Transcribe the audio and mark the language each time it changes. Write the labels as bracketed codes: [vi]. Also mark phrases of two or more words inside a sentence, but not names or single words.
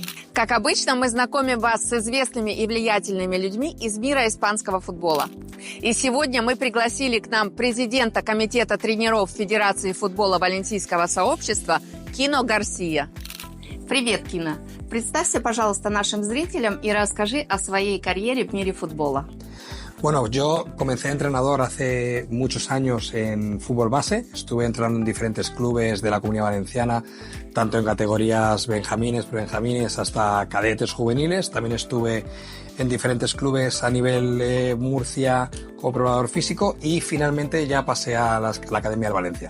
[ru] Как обычно, мы знакомим вас с известными и влиятельными людьми из мира испанского футбола. И сегодня мы пригласили к нам президента комитета тренеров Федерации футбола Валенсийского сообщества Кино Гарсия. Привет, Кино. Представься, пожалуйста, нашим зрителям и расскажи о своей карьере в мире футбола. [es] Bueno, yo comencé entrenador hace muchos años en fútbol base. Estuve entrenando en diferentes clubes de la Comunidad Valenciana, tanto en categorías benjamines, prebenjamines, hasta cadetes juveniles. También estuve en diferentes clubes a nivel Murcia como preparador físico y finalmente ya pasé a la Academia del Valencia.